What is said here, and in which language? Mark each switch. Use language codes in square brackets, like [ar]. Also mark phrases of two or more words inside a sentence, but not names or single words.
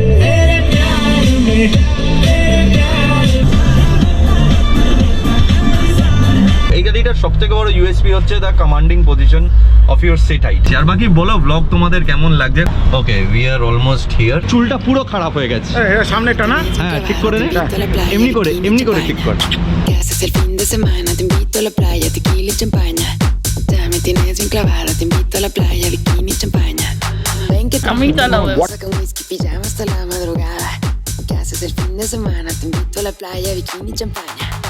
[bn] এই গাড়িটার সব থেকে বড় ইউএসপি হচ্ছে [en] the commanding position of your seat height. [bn] আর বাকি বলো ব্লগ তোমাদের কেমন লাগছে। [en] okay, we are almost here. [bn] চুলটা পুরো খারাপ হয়ে গেছে, সামনেটা না? হ্যাঁ, ঠিক করে নে, এমনি করে ঠিক কর। [es] ¿Qué haces el fin de semana? Te invito a la playa, tequila y champaña. Ya me tienes enclavada, te invito a la playa, bikini y champaña. Ven que te invito con whisky, pijama hasta la madrugada. ¿Qué haces el fin de semana? Te invito a la playa, bikini y champaña.